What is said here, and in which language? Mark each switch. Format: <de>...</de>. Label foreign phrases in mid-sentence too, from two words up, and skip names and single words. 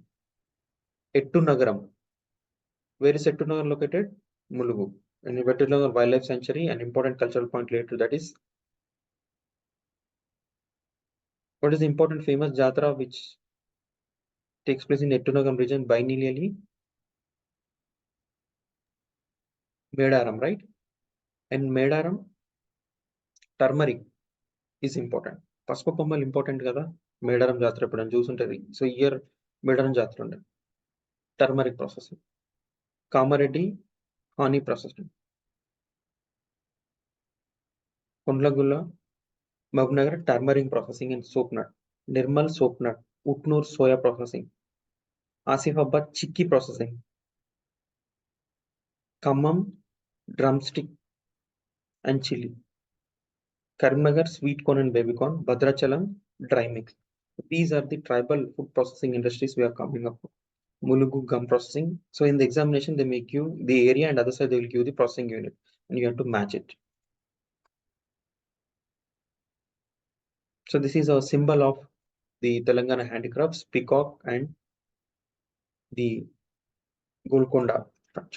<en>Ettu Nagaram. Where is Ettu Nagar located? Mulugu. And Ettu Nagar Wildlife Sanctuary, an important cultural point related to that is, what is the important famous Jatra which takes place in Ettu Nagar region biennially? Medaram, right? And Medaram, turmeric is important.</en> <te>పసుపు కొమ్మలు ఇంపార్టెంట్ కదా, మేడారం జాతర ఎప్పుడైనా చూసుంటది.</te> <en>So year Medaram Jatara unde turmeric processing. Kamareddy honey processing. Kondlagulla Mahabubnagar turmeric processing and soap nut. Nirmal soap nut. Utnoor soya processing. Asifabad chikki processing. Khammam drumstick and chilli. Karimnagar sweet corn and baby corn, Bhadrachalam dry mix. These are the tribal food processing industries we are coming up with. Mulugu gum processing. So in the examination, they make you the area and other side they will give the processing unit and you have to match it. So this is a symbol of the Telangana handicrafts, peacock and the Golconda structure.</en>